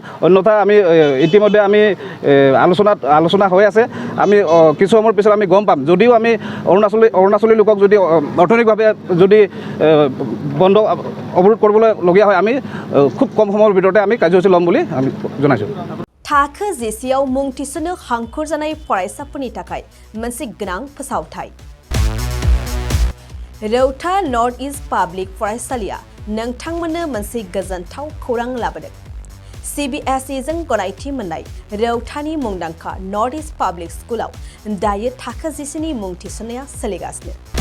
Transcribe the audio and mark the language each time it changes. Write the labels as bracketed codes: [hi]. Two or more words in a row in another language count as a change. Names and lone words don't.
[as] অন্যথা আমি ইতিমধ্যে আমি আলোচনা হৈ আছে। আমি কিছু সময়ৰ পিছত আমি গম পাম, যদিও আমি অৰুণাচলী লোকক যদি অৰ্থনৈতিকভাৱে যদি অৱৰোধ কৰিবলগীয়া হয়, আমি খুব কম সময়ৰ ভিতৰতে আমি কাৰ্যসূচী ল'ম বুলি আমি জনাইছোঁ। [brx] थाखो जिसेआव मुं थिसननो हांखुर जानाय फरायसाफोरनि थाखाय मोनसे गोनां फोसावथाय। रौता नर्थ इस्ट पाब्लिक फरायसालिया नोंथांमोननो मोनसे गोजोनथाव खौरां लाबोदों। CBSE जों गनायथि मोननाय रौतानि मुंदांखा नर्थ इस्ट पाब्लिक स्कुलाव दायो थाखो जिसेनि मुं थिसननाया सोलिगासिनो।